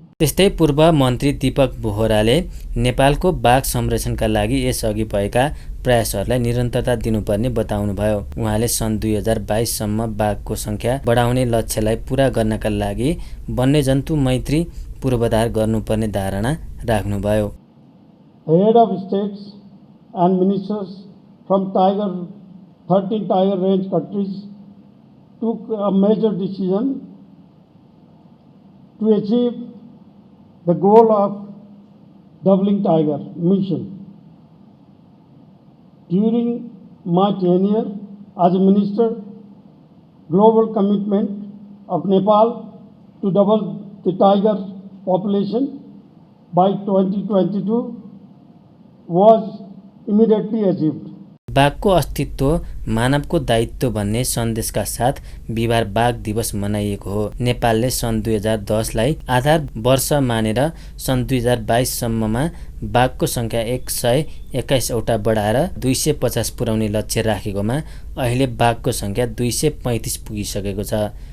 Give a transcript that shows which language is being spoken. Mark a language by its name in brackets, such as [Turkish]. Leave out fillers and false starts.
[Nepali] त्यस्तै पूर्व मन्त्री दीपक बोहराले नेपालको बाघ संरक्षणका लागि यसअघि भएका प्रयासहरूलाई निरन्तरता दिनुपर्ने बताउनुभयो। उहाँले सन् 2022 सम्म बाघको सङ्ख्या बढाउने लक्ष्यलाई पूरा गर्नका लागि वन्यजन्तु मैत्री पूर्वाधार गर्नुपर्ने धारणा राख्नुभयो। [English] The head of states and ministers from 13 tiger range countries took a major decision to achieve the goal of doubling tiger mission. During my tenure as a minister, global commitment of Nepal to double the tiger population by 2022 was immediately achieved. [Nepali] बाघको अस्तित्व मानवको दायित्व भन्ने सन्देशका साथ बिहिबार बाघ दिवस मनाइएको हो। नेपालले सन् 2010 लाई आधार वर्ष मानेर सन् 2022 सम्ममा बाघको सङ्ख्या 121 वटा बढाएर 250 पुर्याउने लक्ष्य राखेकोमा अहिले बाघको सङ्ख्या 235 पुगिसकेको छ।